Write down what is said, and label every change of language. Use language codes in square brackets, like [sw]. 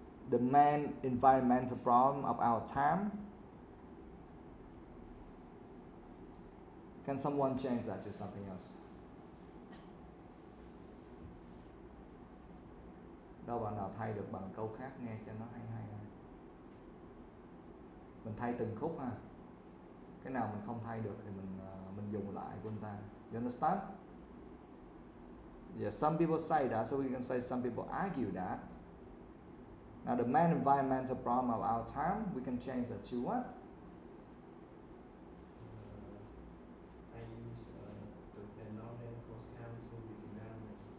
[en] The main environmental problem of our time. Can someone change that to something else? [vi] Đâu bạn nào thay được bằng câu khác nghe cho nó hay hay. Mình thay từng khúc ha. Cái nào mình không thay được thì mình dùng lại của người ta. [en] You understand? Yeah, some people say that, so we can say some people argue that. Now the main environmental problem of our time, we can change that to what? I use the phenomenon cause harm to the environment.